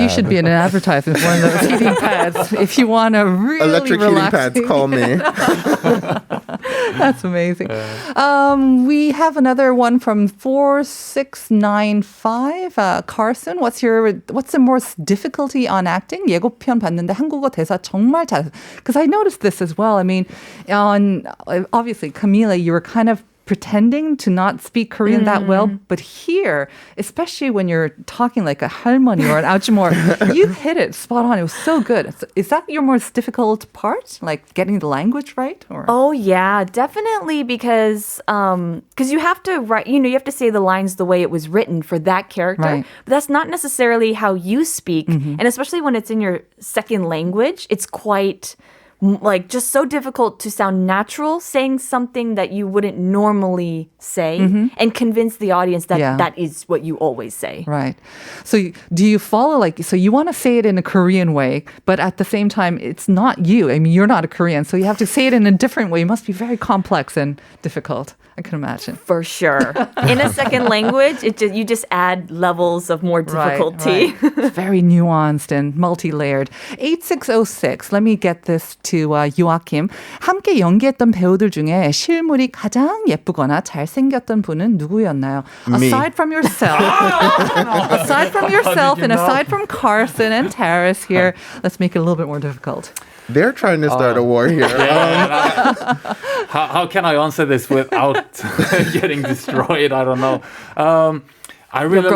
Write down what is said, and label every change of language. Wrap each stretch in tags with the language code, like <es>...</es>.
<en>You should be in an advertisement for one of those heating pads if you want to really electric relax. heating pads, call me. That's amazing. We have another one from 4695. Carson, what's the most difficulty on acting?</en> <ko>예고편 봤는데 한국어 대사 정말 잘.</ko> <en>Because I noticed this as well. I mean, obviously, Camila, you were kind of pretending to not speak Korean that well, but here, especially when you're talking like a 할머니 or an 아주머, you hit it spot on. It was so good. Is that your most difficult part, like getting the language right? Or? Oh yeah, definitely because you have to write. You have to say the lines the way it was written for that character. Right. But that's not necessarily how you speak, and especially when it's in your second language, it's quite. Like just so difficult to sound natural saying something that you wouldn't normally say and convince the audience that that is what you always say. Right. So do you follow so you want to say it in a Korean way, but at the same time, it's not you. I mean, you're not a Korean, so you have to say it in a different way. It must be very complex and difficult. I can imagine. For sure. In a second language, you just add levels of more difficulty. Right. It's very nuanced and multi-layered. 8606, let me get this to Joakim.</en> <ko>함께 연기했던 배우들 중에 실물이 가장 예쁘거나 잘생겼던 분은 누구였나요?</ko> <en>Me. Aside from yourself. Aside from yourself and aside from Carson and Terris here, let's make it a little bit more difficult. They're trying to start a war here. How can I answer this without getting destroyed? I don't know. I really</en>